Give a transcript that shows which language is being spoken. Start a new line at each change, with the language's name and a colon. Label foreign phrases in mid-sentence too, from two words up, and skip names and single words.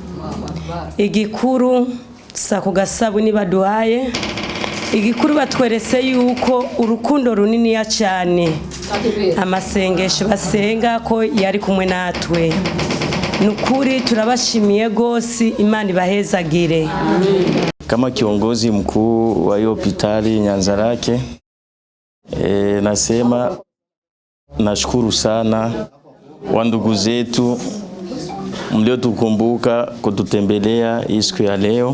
Rundi: Igikuru sako gasabuni baduhaye, igikuru batweretse yuko urukundo runini ya cyane, amasengesho basenga ko yari kumwe natwe. Nukuri turabashimiye gosi, Imana ibahezagire.
Swahili: Kama kiongozi mkuu wa hospitali Nyanzarake, nasema nashukuru sana wandugu zetu mliotukumbuka kututembelea siku ya leo.